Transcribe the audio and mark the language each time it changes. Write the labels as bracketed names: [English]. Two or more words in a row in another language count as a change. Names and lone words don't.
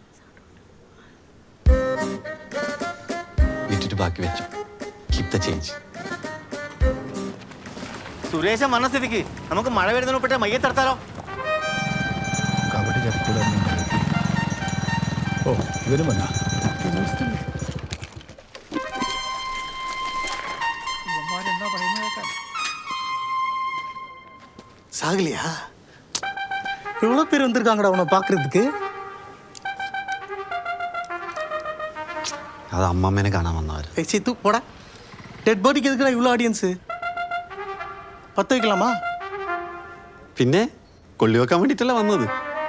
[Malayalam] വിറ്റിട്ട് ബാക്കി വെച്ചു. [English] keep the change. [Malayalam] സുരേശൻ വന്ന സ്ഥിതിക്ക് നമുക്ക് മഴ വരുന്നതിന് മുമ്പേ മയ്യത്തെടുത്താലോ? കബഡി ചത്തിക്കൂല. ഓ ഇവരും വന്നാ. [Tamil] சாகலையா? எவ்வளோ பேர் வந்திருக்காங்கடா உன்னை பார்க்கறதுக்கு. [Malayalam] അത് അമ്മമ്മേനെ കാണാൻ വന്നവർ. [Tamil] ஏய் சித்து போடா. [English] dead body [Tamil] எதுக்குடா இவ்வளோ ஆடியன்ஸு? பற்ற வைக்கலாமா? [Malayalam] പിന്നെ കൊള്ളി വെക്കാൻ വേണ്ടിയിട്ടല്ല വന്നത്.